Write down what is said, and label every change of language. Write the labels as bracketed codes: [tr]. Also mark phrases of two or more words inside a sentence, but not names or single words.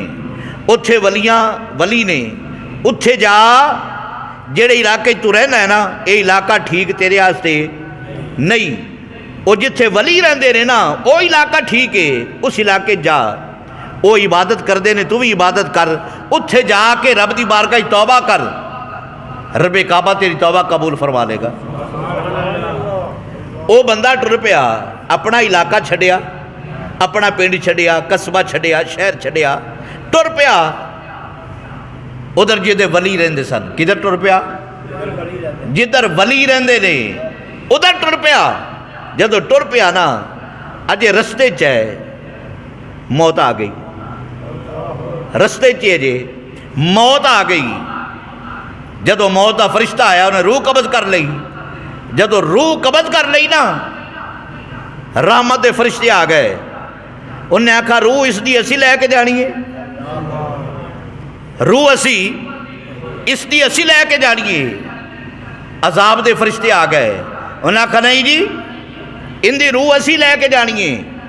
[pa] اتھے ولی نے، اتھے جا، جڑے علاقے تو رہنا ہے نا، یہ علاقہ ٹھیک تیرے آستے نہیں، وہ جتھے ولی رہندے نے نا وہ علاقہ ٹھیک ہے، اس علاقے جا، وہ عبادت کر دے نے، تو بھی عبادت کر، اتھے جا کے رب دی بارگاہ توبہ کر، رب کعبہ تیری توبہ قبول فرما لے گا۔ وہ بندہ ٹر پیا، اپنا علاقہ چھڑیا، اپنا پنڈ چھڑیا، قصبہ چھڑیا، شہر چھڑیا، ٹر پیا ادھر جدھر ولی رہندے سن۔ کدھر ٹر پیا؟ جدھر ولی رہندے نے ادھر ٹر پیا۔ جدو ٹر پیا نا، اجے رستے چ موت آ گئی، رستے چ موت آ گئی۔ جدو موت کا فرشتہ آیا، انہیں روح قبض کر لئی۔ جدو روح قبض کر لئی نا، رحمت دے فرشتے آ گئے، انہیں آکھا روح اس دی اسی لے کے جانی ہے، روح اس دی اسی لے کے جانی ہے۔ عذاب دے فرشتے آ گئے، انہیں آکھا نہیں جی، ان دی روح اسی لے کے جانی ہے۔